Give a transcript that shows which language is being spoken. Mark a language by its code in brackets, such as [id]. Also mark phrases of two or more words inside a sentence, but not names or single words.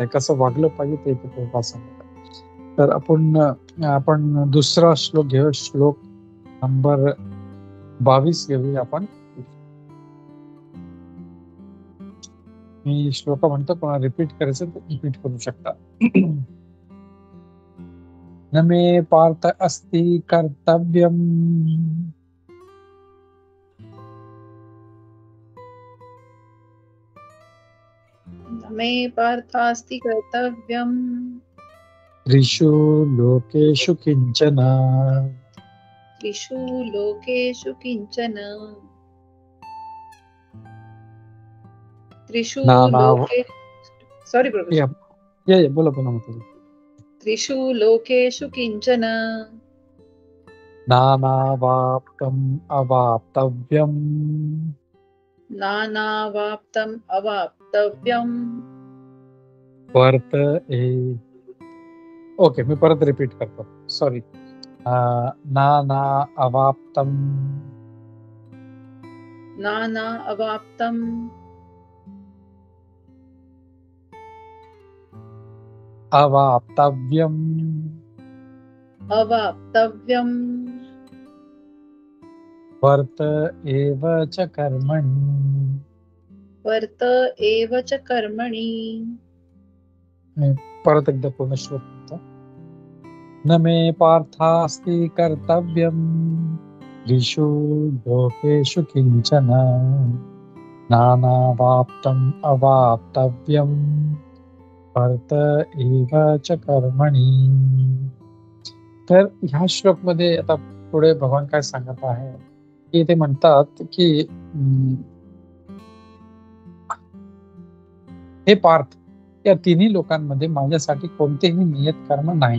[mr] कसं वागलं पाहिजे ते इथे प्रभुपाद सांगत आहे. तर आपण दुसरा श्लोक घेऊ. श्लोक नंबर 22 घेऊया आपण. मी श्लोक म्हणतो, कोणाला रिपीट करायचं तर रिपीट करू शकता. [sa] न मे पार्थ अस्ति कर्तव्यम न मे पार्थास्ति कर्तव्यम् त्रिषु लोकेषु किंचन त्रिषु लोकेषु किंचन त्रिषु लोके सॉरी प्रभु [mr] बोला मतलब [sa] त्रिषु लोकेषु किंचन नानावाप्तम् अवाप्तव्यम् नानावाप्तम् अवाप्तव्यम् [mr] वर्त ओके, मी परत रिपीट करतो. सॉरी. [sa] नाना अवाप्तम् अवाप्तव्यम् वर्त एव च कर्मणि. [mr] परत एकदा पूर्ण श्लोक होता. [sa] न मे पार्थास्ति कर्तव्यम् त्रिषु लोकेषु किंचन नानावाप्तम् अवाप्तव्यम् वर्त एव च कर्मणि. [mr] तर ह्या श्लोक मध्ये आता पुढे भगवान काय सांगत आहे की ते म्हणतात की हे पार्थ, या तिन्ही लोकांमध्ये माझ्यासाठी कोणतेही नियत कर्म नाही.